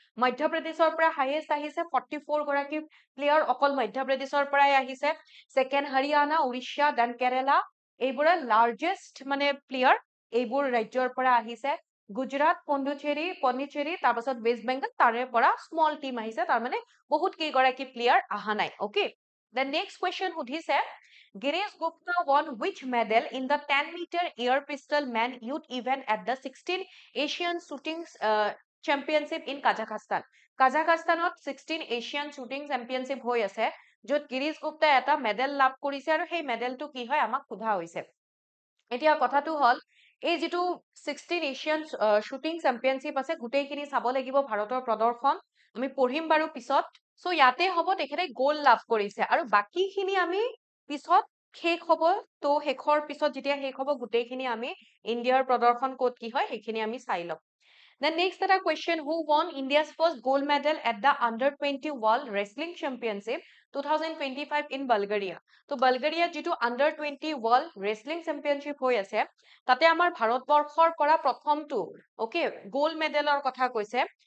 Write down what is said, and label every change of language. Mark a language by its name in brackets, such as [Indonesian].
[Assamese] মধ্যপ্ৰদেশৰ পৰা [English] highest [Assamese] আহিছে 44গৰাকী প্লেয়াৰ, অকল মধ্যপ্ৰদেশৰ পৰাই আহিছে। ছেকেণ্ড হাৰিয়ানা, উৰিষ্যা, দেন কেৰেলা, এইবোৰে [English] largest [Assamese] মানে প্লেয়াৰ এইবোৰ ৰাজ্যৰ পৰা আহিছে। গুজৰাট, পণ্ডিচেৰী, তাৰপাছত ৱেষ্ট বেংগল, তাৰে পৰা [English] small team [Assamese] আহিছে, তাৰমানে বহুত কেইগৰাকী প্লেয়াৰ অহা নাই। [English] okay, the next question [Assamese] সুধিছে, [English] Girish Gupta won which medal in the 10-meter air pistol man youth event at the 16th Asian Shooting Championship in Kazakhstan? [Assamese] কাজাখাস্তানত 16 Asian shooting championship হৈ আছে, য'ত গিৰীশ গুপ্তাই এটা মেডেল লাভ কৰিছে, আৰু সেই মেডেলটো কি হয় আমাক সোধা হৈছে। এতিয়া কথাটো হ'ল, এই যিটো 16 এছিয়ান শ্বুটিং চেম্পিয়নশ্বিপ আছে, গোটেইখিনি চাব লাগিব ভাৰতৰ প্ৰদৰ্শন, আমি পঢ়িম বাৰু পিছত। চ' ইয়াতে হ'ব তেখেতে গ'ল্ড লাভ কৰিছে, আৰু বাকীখিনি আমি পিছত শেষ হ'ব, তো শেষৰ পিছত যেতিয়া শেষ হ'ব গোটেইখিনি আমি ইণ্ডিয়াৰ প্ৰদৰ্শন ক'ত কি হয় সেইখিনি আমি চাই ল'ম। [English] Then next [Assamese] এটা [English] question, who won India's first gold medal at the Under-20 World Wrestling Championship 2025 in Bulgaria? [Assamese] তো বালগেৰিয়াত যিটো Under-20 World Wrestling Championship হৈ আছে, তাতে আমাৰ ভাৰতবৰ্ষৰ পৰা প্ৰথমটো গোল্ড মেডেলৰ কথা কৈছে।